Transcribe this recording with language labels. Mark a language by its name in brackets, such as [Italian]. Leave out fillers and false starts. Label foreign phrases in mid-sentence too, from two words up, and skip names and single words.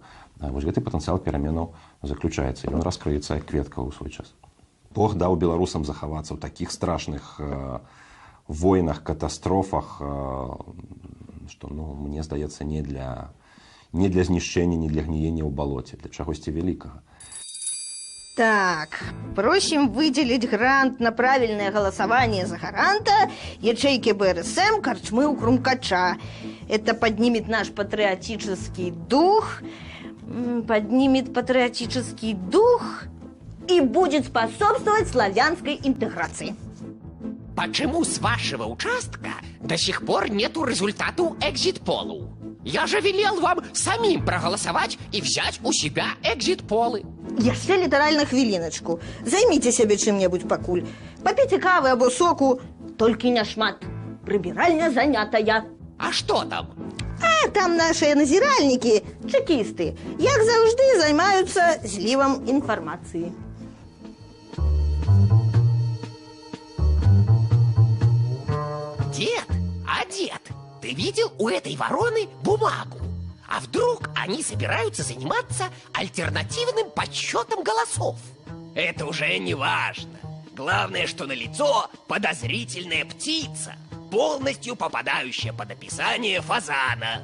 [Belarusian] Вось гэты патэнцыял пераменаў заключаецца. Ён раскрыецца як кветка ў свой час. Бог даў беларусам захавацца ў такіх страшных войнах, катастрофах, што, мне здаецца, не для знішчэння, не для гніення ў балоце, для чагосьці вялікага. [Russian] Так, просим выделить грант на правильное голосование за гаранта ячейки БРСМ «Корчмы у Крумкача». Это поднимет наш патриотический дух, и будет способствовать славянской интеграции. Почему с вашего участка до сих пор нету результату экзит-полу? Я же велел вам самим проголосовать и взять у себя экзит-полы. [Belarusian] Яшчэ літаральна хвіліначку. Займіце сябе чым-небудзь пакуль. Папіце кавы або соку, толькі не шмат. Прыбіральня занятая. [Russian] А что там? А там наши [Belarusian] назіральнікі, чекісты, як заўжды займаюцца злівам інфармацыі. [Russian] дед, ты видел у этой вороны бумагу? А вдруг они собираются заниматься альтернативным подсчетом голосов? Это уже не важно. Главное, что налицо подозрительная птица, полностью попадающая под описание фазана.